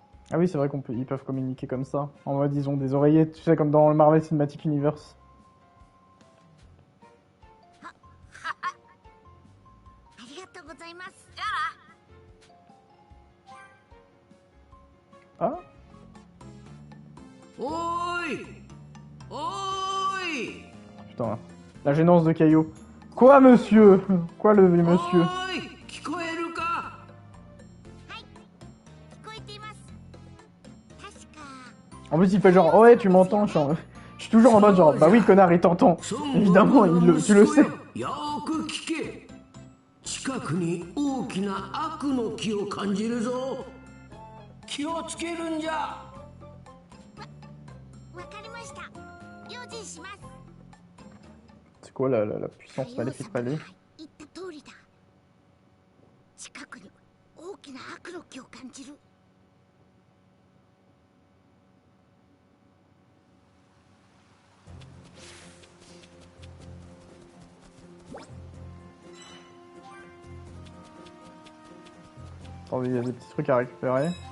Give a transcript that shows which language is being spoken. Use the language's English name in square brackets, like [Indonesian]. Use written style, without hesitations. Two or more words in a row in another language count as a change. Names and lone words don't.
[French] Ah oui, c'est vrai ils peuvent communiquer comme ça. En mode, ils ont des oreillettes, tu sais, comme dans le Marvel Cinematic Universe. [Japanese] ありがとうございます。 [French] Ah, [Japanese] おーいおーい [French] putain. La gênance de Caillou. Quoi, monsieur? Quoi, le vieux [Japanese] お [French] monsieur? [Japanese] ーい聞こえるか聞こえています。確か [French] En plus, il fait genre, oh ouais, tu m'entends? Je suis toujours en mode genre, bah oui, connard, il t'entend. [Japanese] 孫 [French] Évidemment, [Japanese] 悟空の [French] tu le [Japanese] 息子 [French] sais. [Japanese] よよーく聞け近くに大きな悪の気を感じるぞ気をつけるんじゃわかりました。用心します。 [French] C'est quoi la puissance maléfique pas lui? [Japanese] 言った通りだ。近くに大きな悪の気を感じる。 [French] Attends, il y a des petits trucs à récupérer.